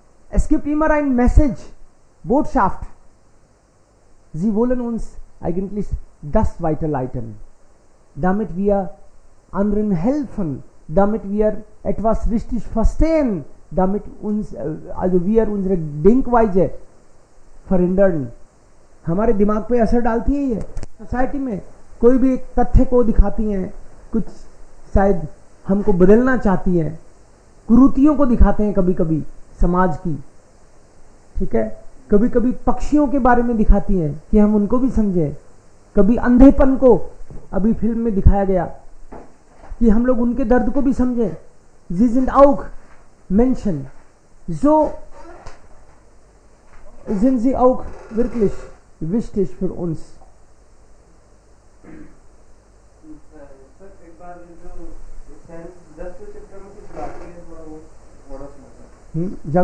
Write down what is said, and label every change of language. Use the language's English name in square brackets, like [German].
[German] Es gibt immer ein Message, Botschaft. Sie wollen uns eigentlich das weiterleiten, damit wir anderen helfen, damit wir etwas richtig verstehen, damit uns also wir unsere Denkweise verändern। [Hindi] हमारे दिमाग पे असर डालती है ये society में, कोई भी एक तथ्य को दिखाती हैं, कुछ शायद हमको बदलना चाहती हैं, कुरीतियों को दिखाते हैं कभी कभी समाज की, ठीक है, कभी कभी पक्षियों के बारे में दिखाती हैं कि हम उनको भी समझें, कभी अंधेपन को अभी फिल्म में दिखाया गया कि हम लोग उनके दर्द को भी समझें। [German] Sie sind auch Menschen, so sind sie auch wirklich wichtig für uns। [Hindi] Sir एक बार जो 10वें चैप्टर में कुछ बाकी है थोड़ा वो थोड़ा समझा